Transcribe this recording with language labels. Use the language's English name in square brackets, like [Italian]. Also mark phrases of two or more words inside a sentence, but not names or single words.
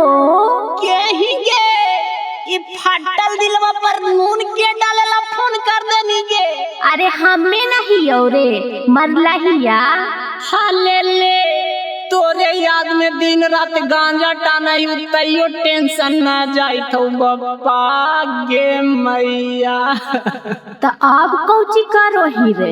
[Angika] के ही गे ई फाटल दिलवा पर नून के डालेला फोन कर देनी गे। अरे हमें नहीं औरे मरलहिया हाले ले तोरे याद में दिन रात गांजा टाना तैयो टेंशन ना जाई थो बप्पा गे मैया। तो अब कौची करो ही रे?